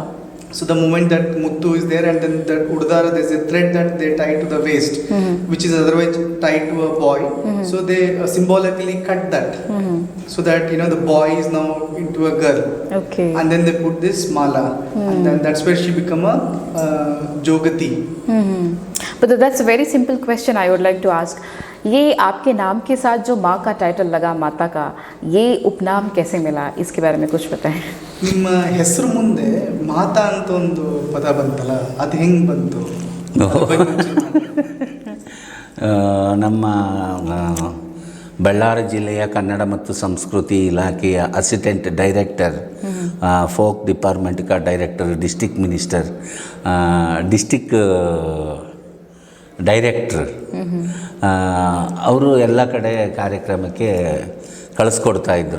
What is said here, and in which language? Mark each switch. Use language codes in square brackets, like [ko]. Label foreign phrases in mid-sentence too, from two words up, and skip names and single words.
[en] So the moment that muttu is there, and then the urdara, there's a thread that they tie to the waist, which is otherwise tied to a boy. So they symbolically cut that, so that the boy is now into a girl. Okay. And then they put this mala, and then that's where she become a Jogati. But that's a very simple question I would like to ask. [hi] ये आपके नाम के साथ जो माँ का टाइटल लगा, माता का, ये उपनाम कैसे मिला, इसके बारे में कुछ बताएं. [kn] ನಿಮ್ಮ ಹೆಸರು ಮುಂದೆ ಮಾತಾ ಅಂತ ಒಂದು ಪದ ಬಂತಲ್ಲ, ಅದು ಹೆಂಗೆ ಬಂತು? ನಮ್ಮ ಬಳ್ಳಾರಿ ಜಿಲ್ಲೆಯ ಕನ್ನಡ ಮತ್ತು ಸಂಸ್ಕೃತಿ ಇಲಾಖೆಯ [en] assistant director, folk department [kn] ಕಾ [en] director, district minister, district director, [kn] ಅವರು ಎಲ್ಲ ಕಡೆ ಕಾರ್ಯಕ್ರಮಕ್ಕೆ ಕಳಿಸ್ಕೊಡ್ತಾಯಿದ್ರು.